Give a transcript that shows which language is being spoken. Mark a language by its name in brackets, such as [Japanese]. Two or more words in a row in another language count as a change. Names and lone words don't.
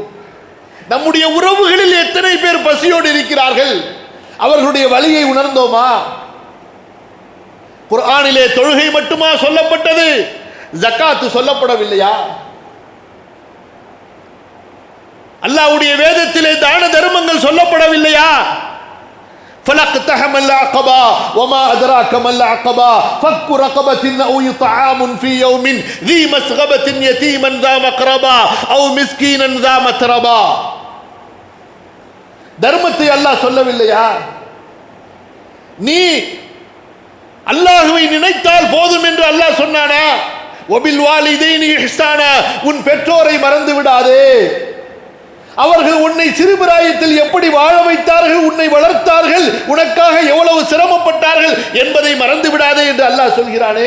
[Tamil] நம்முடைய உறவுகளில் எத்தனை பேர் பசியோடு இருக்கிறார்கள்? அவர்களுடைய வலியை உணர்ந்தோமா? குர்ஆனிலே தொழுகை மட்டுமா சொல்லப்பட்டது? ஜகாத் சொல்லப்படவில்லையா? அல்லாஹ்வுடைய வேதத்திலே தான தர்மங்கள் சொல்லப்படவில்லையா? [Arabic] فلقتحم العقبة وما أدراك ما العقبة فك رقبة أو إطعام في يوم ذي مسغبة يتيما ذا مقربة أو مسكينا ذا متربة. [Tamil] தர்மத்தை அல்லாஹ் சொல்லவில்லையா? நீ அல்லாஹ்வை நினைத்தால் போதும் என்று அல்லாஹ் சொன்னானா? [Arabic] وبالوالدين إحسانا, [Tamil] உன் பெற்றோரை மறந்து விடாதே. அவர்கள் உன்னை சிறுபிராயத்தில் எப்படி வாழ வைத்தார்கள், உன்னை வளர்த்தார்கள், உனக்காக எவ்வளவு சிரமப்பட்டார்கள் என்பதை மறந்து விடாதே என்று அல்லாஹ் சொல்கிறானே.